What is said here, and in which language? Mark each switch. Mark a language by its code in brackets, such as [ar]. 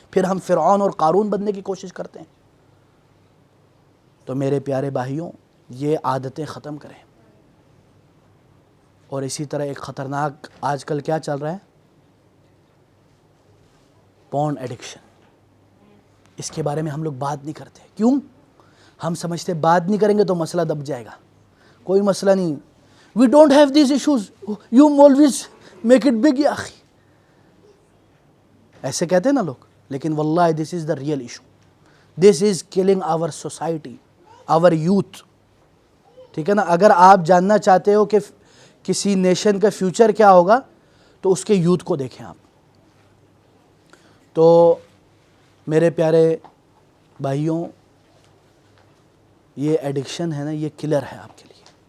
[ur] پھر ہم فرعون اور قارون بننے کی کوشش کرتے ہیں. تو میرے پیارے بھائیوں، یہ عادتیں ختم کریں. اور اسی طرح ایک خطرناک آج کل کیا چل رہا ہے؟ پورن ایڈکشن. اس کے بارے میں ہم لوگ بات نہیں کرتے. کیوں؟ ہم سمجھتے بات نہیں کریں گے تو مسئلہ دب جائے گا. کوئی مسئلہ نہیں. [en] We don't have these issues. You always make it big. یا اخی [ur] ایسے کہتے ہیں نا لوگ، لیکن [en] واللہ this is the real issue. This is killing our society, our youth. [ur] ٹھیک ہے نا. اگر آپ جاننا چاہتے ہو کہ کسی نیشن کا فیوچر کیا ہوگا تو اس کے یوتھ کو دیکھیں آپ. تو میرے پیارے بھائیوں، یہ ایڈکشن ہے نا، یہ کلر ہے آپ کے لیے.